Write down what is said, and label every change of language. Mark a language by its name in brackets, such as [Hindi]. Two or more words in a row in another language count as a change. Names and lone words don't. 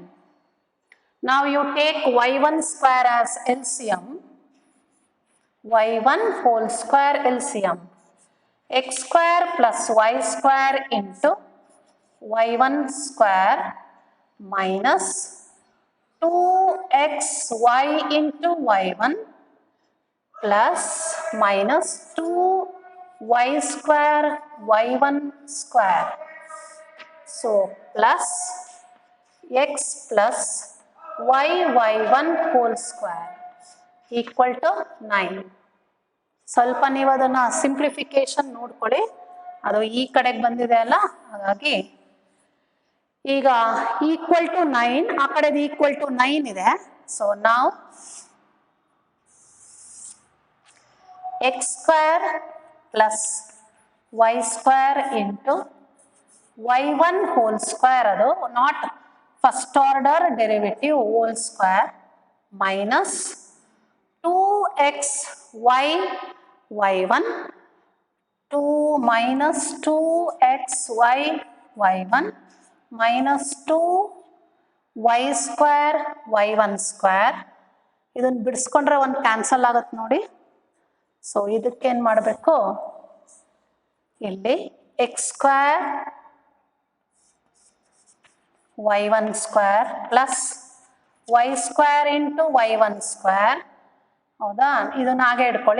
[English] Now you take y1 square as LCM, y1 whole square LCM, x square plus y square into y1 square minus 2xy into y1 plus minus 2y square y1 square. So plus x plus y1 whole square equal to 9. [Kannada] ಸ್ವಲ್ಪ ನೀವು ಅದನ್ನ ಸಿಂಪ್ಲಿಫಿಕೇಶನ್ ನೋಡ್ಕೊಳ್ಳಿ, ಅದು ಈ ಕಡೆಗೆ ಬಂದಿದೆ ಅಲ್ಲ, ಹಾಗಾಗಿ ಈಗ [English] equal to [Kannada] 9, ಆ ಕಡೆದು [English] equal to [Kannada] 9 ಇದೆ. [English] ಸೊ ನಾವು x square plus y square into y1 whole square, ಅದು not first order derivative, whole square minus 2xy y1 2 minus 2xy y1 minus 2y square y1 square. [Kannada] ಇದನ್ನು ಬಿಡಿಸ್ಕೊಂಡ್ರೆ ಒಂದು ಕ್ಯಾನ್ಸಲ್ ಆಗುತ್ತೆ ನೋಡಿ. ಸೊ ಇದಕ್ಕೇನು ಮಾಡಬೇಕು, ಇಲ್ಲಿ [English] x square y1 square plus y square into y1 square, [Kannada] ಹೌದಾ, ಇದನ್ನ ಹಾಗೆ ಇಟ್ಕೊಳ್ಳಿ.